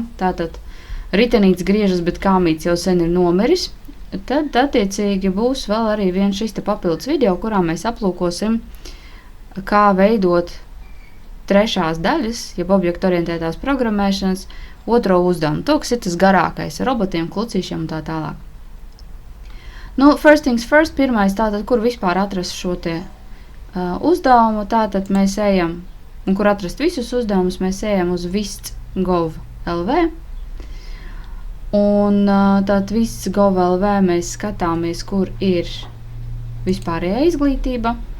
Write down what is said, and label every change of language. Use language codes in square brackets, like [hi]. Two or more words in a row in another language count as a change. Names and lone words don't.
[lv] Tātad ritenīts griežas, bet kāmīts jau sen ir nomiris, tad attiecīgi būs vēl arī viens šis te papildus video, kurā mēs aplūkosim, kā veidot trešās daļas, jeb objektu orientētās programmēšanas, otro uzdevumu. To, kas ir tas garākais ar robotiem, klucīšiem un tā tālāk. Nu, [en] first things first, [lv] pirmais tātad, kur vispār atrast šo te uzdevumu, tātad mēs ejam, un kur atrast visus uzdevumus, mēs ejam uz vists.gov.lv. Un tātad vists.gov.lv mēs skatāmies, kur ir vispārējā izglītība.